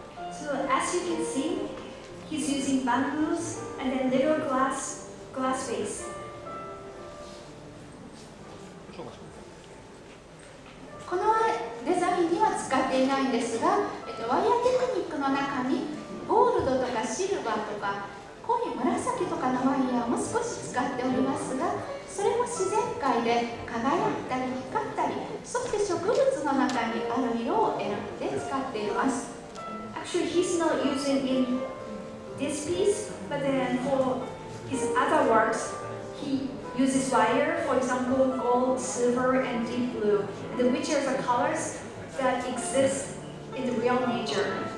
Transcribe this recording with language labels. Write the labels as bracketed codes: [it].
[en] So as you can see, he's using bamboos and then little glass vase. [ja] このデザインには使っていないんですが、ワイヤーテクニックの中にゴールドとかシルバーとか濃い紫とかのワイヤーも少し使っておりますが、それも自然界で輝いたり光ったり、そして植物の中にある色を選んで使っています。 [en] Actually, he's not using in this piece, but then for his other works, he uses wire, for example, gold, silver, and deep blue, which are the colors that exist in the real nature.